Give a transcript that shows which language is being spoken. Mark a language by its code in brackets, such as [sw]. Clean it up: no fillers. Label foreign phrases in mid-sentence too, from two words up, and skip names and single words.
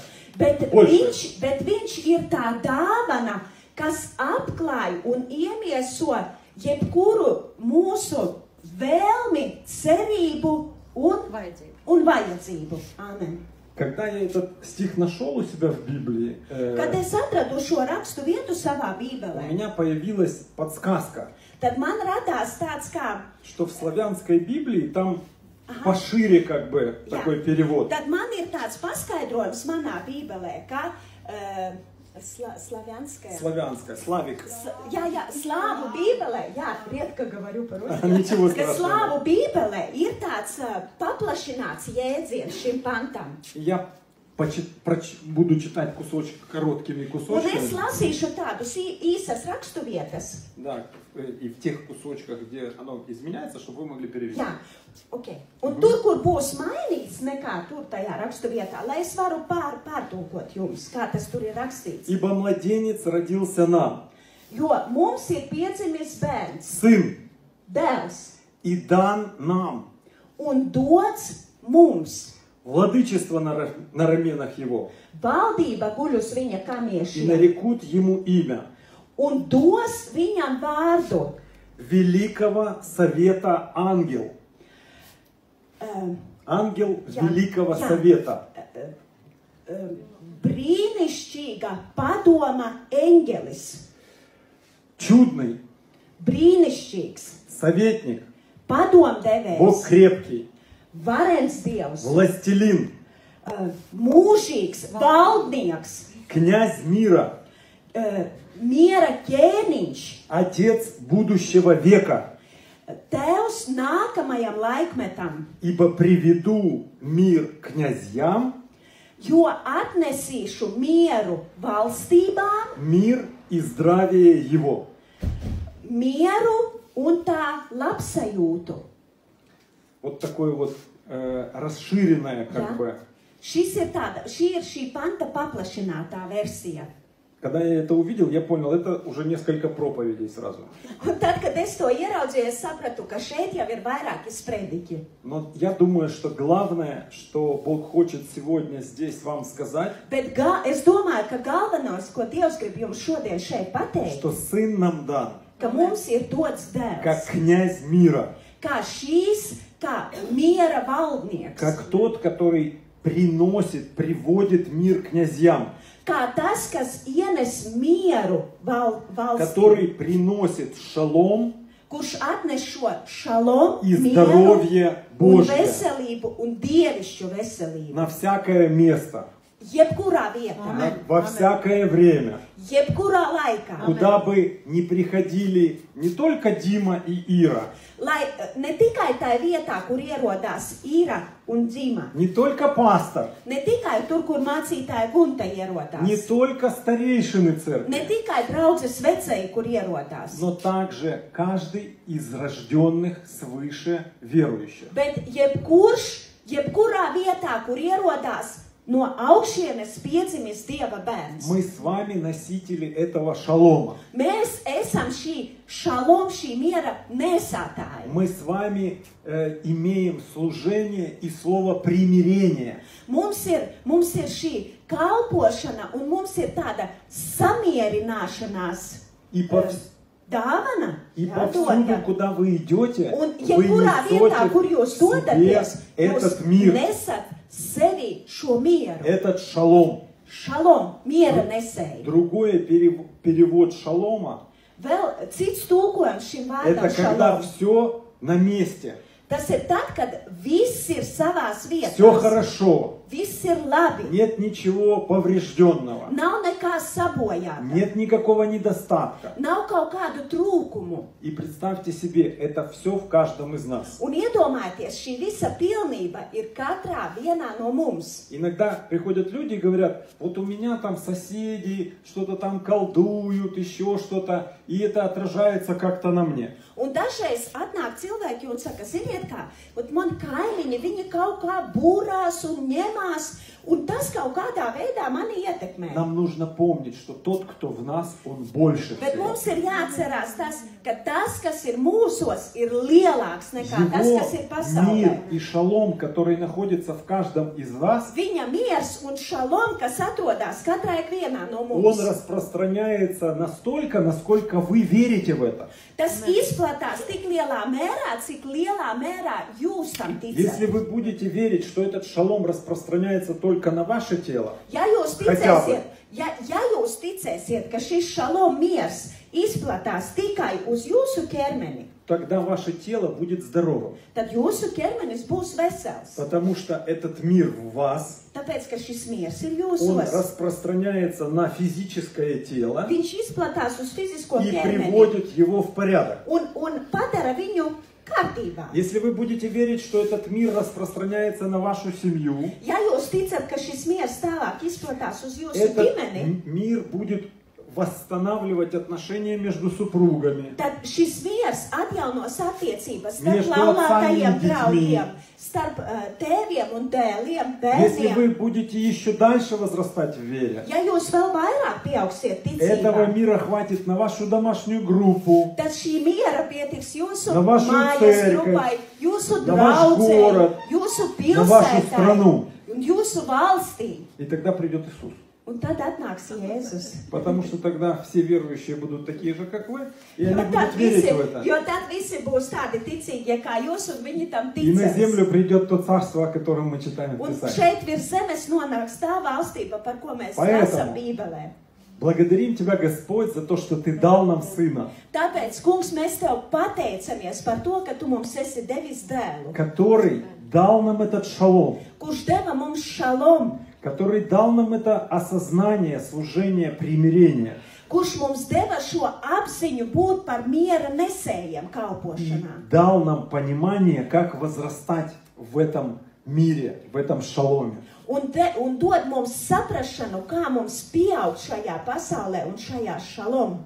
[lv] Bet viņš ir tā dāvana, kas apklāj un iemieso jebkuru mūsu vēlmi, cerību un vajadzību. Amen. [ru] Когда я этот стих нашел у себя в Библии, [lv] Kad es atradu šo rakstu vietu savā [ru] у [lv] bībelē, [ru] меня появилась подсказка, [lv] tad man radās tāds kā, [ru] что в славянской Библии там пошире как бы такой перевод. [lv] tad man ir tāds paskaidrojums manā bībelē, ka slavianskajā. [ru] Славик. [lv] Jā, slāvu bībelē, jā, [ru] редко говорю по-русски. Ничего [lv] Ka [ru] страшного. [lv] slāvu bībelē ir tāds paplašināts jēdziens šim pantam. [ru] Я буду читать короткими [lv] Un es [ru] кусочками. [lv] lasīšu tādus īsas raksturvietas. [ru] Да, и в тех кусочках, где оно изменяется, чтобы вы могли перевести. [lv] Jā, ok. Un tur, kur būs mainīts nekā tur tajā raksturvietā, lai es varu pārtulkot jums, kā tas tur ir rakstīts. [ru] Ибо младенец родился нам, [lv] Jo mums ir piedzimis bērns, [ru] сын, [lv] dēls, [ru] и дан нам. [lv] un dots mums. [ru] Владычество на раменах его. [lv] Valdība guļ uz viņa [ru] И [lv] kamiešiem. [ru] нарекут ему имя [lv] Un dos viņam vārdu [ru] Великого Совета Ангел. Ангел Великого Совета. [lv] Brīnišķīga padoma eņģelis. [ru] Чудный [lv] Brīnišķīgs [ru] советник. Бог [lv] padomdevējs, [ru] крепкий. [lv] varens dievs, [ru] Властелин. [lv] mūžīgs valdnieks, [ru] Князь мира. [lv] miera ķēniņš, [ru] Отец будущего века. [lv] tēvs nākamajam laikmetam, [ru] Ибо приведу мир князьям, [lv] jo atnesīšu mieru valstībām, [ru] мир и здравие его. [lv] mieru un tā labsajūtu. [ru] Вот такое вот расширенное как [lv] Jā. [ru] бы. [lv] Šī ir šī panta paplašinātā versija. [ru] Когда я это увидел, я понял, это уже несколько проповедей сразу. [lv] Un tad, kad es to ieraudzīju, es sapratu, ka šeit jau ir vairāki sprediķi. [ru] Но я думаю, что главное, что Бог хочет сегодня здесь вам сказать, [lv] Bet es domāju, ka galvenais, ko Dievs grib jums šodien šeit pateikt, [ru] что Сын нам дан, [lv] ka mums ir dots dēls, [ru] как князь мира, [lv] kā miera valdnieks, [ru] как тот, который приводит мир князьям, [lv] kā tas, kas ienes mieru valstī, [ru] который приносит шалом [lv] kurš atnes šo šalom, [ru] и [lv] mieru [ru] здоровье [lv] un [ru] Божье [lv] veselību un dievišķu veselību. [ru] на всякое место, [lv] Jebkurā vietā, [ru] во всякое время, [lv] jebkurā laikā, [ru] куда бы ни приходили не только Дима и Ира, [lv] lai ne tikai tajā vietā, kur ierodās Ira un Dzima, [ru] не только пастор, [lv] ne tikai tur, kur mācītāja Gunta [ru] не [lv] ierodās, [ru] только старейшины [lv] ne [ru] церкви, [lv] tikai draudzes vecēji, kur ierodās, [ru] но также каждый из рожденных свыше верующих. [lv] bet jebkurā vietā, kur ierodās no augšienes piedzimis Dieva bērns. [ru] Мы с вами носители этого шалома. [lv] Mēs esam šī šalom, šī miera nesātāji. [ru] Мы с вами имеем служение и слово примирения. [lv] Mums ir šī kalpošana un mums ir tāda samierināšanās. [ru] И [lv] dāvana. [ru] И [lv] Jā, [ru] повсюду, [lv] dota. [ru] куда вы идете, [lv] Un [ru] вы [lv] jebkurā vietā, kur [ru] несете [lv] jūs [ru] в себе [lv] dodaties, [ru] этот [lv] jūs [ru] мир, [lv] nesat sevi šo mieru. [ru] этот шалом. [lv] Šalom, miera nesēju. [ru] Другой перевод шалома [lv] Vēl cits tulkojums šim [ru] это [lv] vārdam [ru] когда [lv] šalom. [ru] все на месте, [lv] Tas ir tad, kad viss ir savās [ru] все [lv] vietās. [ru] хорошо, [lv] Viss ir labi. [ru] нет ничего поврежденного, [lv] Nav nekā sabojāta. [ru] нет никакого недостатка. [lv] Nav kaut kādu trūkumu. [ru] И представьте себе, это все в каждом из нас. [lv] Un iedomājieties, šī visa pilnība ir katrā vienā no mums. [ru] Иногда приходят люди и говорят, вот у меня там соседи что-то там колдуют, еще что-то, и это отражается как-то на мне. [lv] Un dažreiz atnāk cilvēki un saka, ziniet kā, man kaimiņi, viņi kaut kā būrās un ņemās, un tas kaut kādā veidā mani ietekmē. [ru] Нам нужно помнить, что тот, кто в нас, он больше [lv] Bet [ru] всего. [lv] mums ir jāatcerās tas, ka tas, kas ir mūsos, ir lielāks nekā tas, kas ir [ru] Его [lv] pasaulē. [ru] мир и шалом, который находится в каждом из вас, [lv] Viņa miers un šalom, kas atrodas katrā ikvienā no [ru] он [lv] mums, [ru] распространяется настолько, насколько вы верите в это. [lv] tas izplatās tik lielā mērā, cik lielā mērā jūs tam [ru] Если [lv] ticat. [ru] вы будете верить, что этот шалом распространяется только на ваше тело, [lv] Ja jūs [ru] Хотя бы. [lv] ticēsiet, ja jūs ticēsiet, ka šis šalom miers izplatās tikai uz jūsu ķermeni, [ru] тогда ваше тело будет здоровым. [lv] tad jūsu ķermenis būs vesels. [ru] Потому что этот мир в вас, [lv] Tāpēc, ka šis miers ir [ru] он [lv] jūsos. [ru] распространяется на физическое тело [lv] Viņš izplatās uz fizisko [ru] и [lv] ķermeni [ru] приводит его в порядок. [lv] un padara viņu kārtībā. [ru] Если вы будете верить, что этот мир распространяется на вашу семью, [lv] Ja jūs ticat, ka šis miers tālāk izplatās uz jūsu [ru] этот [lv] ģimeni, [ru] мир будет восстанавливать отношения между супругами, [lv] tad šis miers atjaunos attiecības starp [ru] Между [lv] laulātajiem [ru] отцами и [lv] draugiem, starp tēviem un dēliem, [ru] если [lv] bērniem. [ru] вы будете еще дальше возрастать в вере, [lv] Ja jūs vēl vairāk pieaugsiet [ru] этого [lv] ticībā, [ru] мира хватит на вашу домашнюю группу, [lv] tad šī miera pietiks jūsu [ru] На вашу [lv] mājas [ru] церковь, [lv] grupai, jūsu [ru] на ваш [lv] draudzei, [ru] город, [lv] jūsu [ru] на вашу [lv] pilsētai [ru] страну. [lv] un jūsu valstī. [ru] И тогда придет Иисус. [lv] Un tad atnāks Jēzus. [ru] Потому что тогда все верующие будут такие же, как вы, и они [lv] Jo tad, [ru] будут верить [lv] visi, [ru] в это. [lv] jo tad visi būs tādi ticīgie kā jūs, un viņi tam [ru] И на [lv] ticēs. [ru] землю придет то царство, о котором мы читаем в [lv] Un [ru] Писании. [lv] šeit virs zemes nonāks tā valstība, par ko mēs [ru] Поэтому [lv] lasām Bībelē. [ru] Благодарим Тебя, Господь, за то, что Ты дал нам Сына, [lv] Tāpēc, kungs, mēs tev pateicamies par to, ka tu mums esi devis dēlu, [ru] который дал нам этот шалом, [lv] kurš deva mums šalom, [ru] который дал нам это осознание, служение, примирение. [lv] kurš mums deva šo apziņu būt par miera nesējiem [ru] И [lv] kalpošanā. [ru] дал нам понимание, как возрастать в этом мире, в этом шаломе. [lv] Un dod mums saprašanu, kā mums pieaugt šajā pasaulē un šajā šalom.